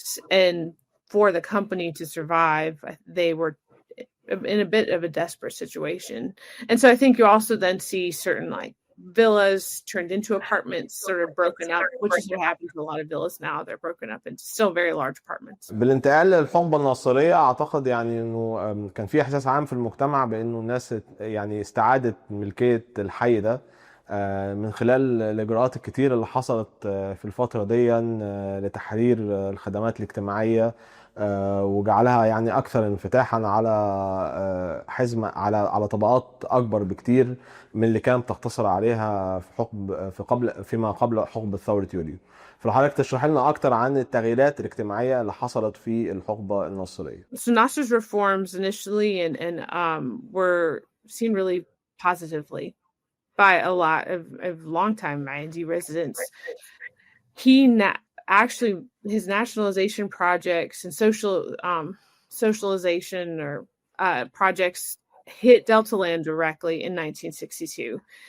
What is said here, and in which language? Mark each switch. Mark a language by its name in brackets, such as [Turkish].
[English] And for the company to survive, they were in a bit of a desperate situation. And so I think you also then see certain like villas turned into apartments, sort of broken up, which is what happens to a lot of villas now. They're broken up into still very large apartments. [Arabic] بالانتقال للحقبة الناصرية أعتقد يعني إنه كان في إحساس عام في المجتمع بإنه الناس يعني استعادت ملكية الحي ده من خلال الإجراءات الكتير اللي حصلت في الفترة دي لتحرير الخدمات الاجتماعية وجعلها يعني أكثر انفتاحا على حزمة على طبقات أكبر بكتير من اللي كانت تقتصر عليها فيما قبل حقبة ثورة يوليو. فحضرتك تشرح لنا أكتر عن التغييرات الاجتماعية اللي حصلت في الحقبة الناصرية. [English] So Nasser's reforms initially and were seen really positively by a lot of longtime Maadi residents. Actually, his nationalization projects and socialization or projects hit Delta land directly in 1962.